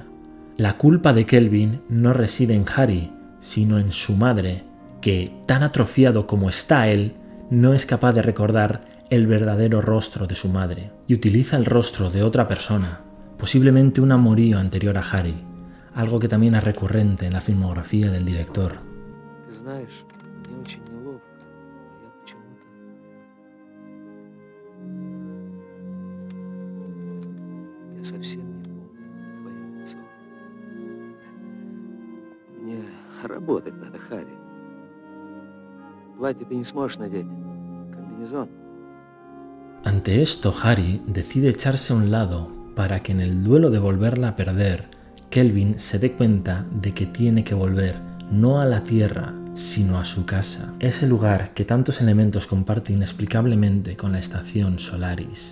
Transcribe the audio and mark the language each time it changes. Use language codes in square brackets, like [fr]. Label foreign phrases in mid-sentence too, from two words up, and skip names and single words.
[es] La culpa de Kelvin no reside en Harry, sino en su madre, que, tan atrofiado como está él, no es capaz de recordar el verdadero rostro de su madre y utiliza el rostro de otra persona, posiblemente un amorío anterior a Harry, algo que también es recurrente en la filmografía del director. [ru] Ты знаешь, мне очень неловко. Я почему-то... Я совсем не помню твое лицо. Мне работать надо, Харри. Платье ты не сможешь надеть. Комбинезон. [es] Ante esto, Harry decide echarse a un lado para que en el duelo de volverla a perder, Kelvin se dé cuenta de que tiene que volver no a la Tierra, sino a su casa, ese lugar que tantos elementos comparte inexplicablemente con la estación Solaris.